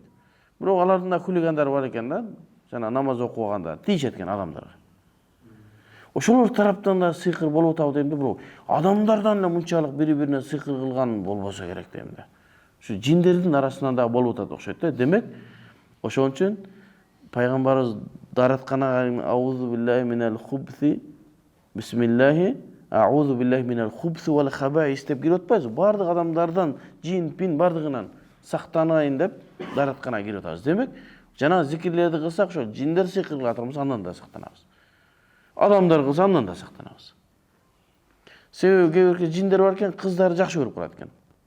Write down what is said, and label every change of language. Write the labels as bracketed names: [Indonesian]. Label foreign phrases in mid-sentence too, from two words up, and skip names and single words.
[Kyrgyz] Бирок алардын да хулигандар бар экен да, жана намаз окугандар, тийишет экен адамдарга. Ошолор тараптан да сыйкыр болуп атабы дейм да, бирок адамдардан эле мынчалык бири-бирине сыйкыр кылган болбосо керек дейм да. Ушу жиндердин арасынан да болуп атат окшойт да. Демек, ошон үчүн пайгамбарыбыз даратканага [Arabic] أعوذ بالله من الخبث بسم الله أعوذ بالله من الخبث والخبائث [Kyrgyz] деп кирип атпайбызбы? Бардык адамдардан, жин, пин бардыгынан сактанайын деп даратканага кирип атабыз. Демек, жана зикирлерди кылсак, ошо жиндер сыйкыр кылып атабыз, андан да сактанабыз. Адамдар кылса андан да сактанабыз. Себеби кээ бирки жиндер бар экен, кыздарды жакшы көрүп калат экен.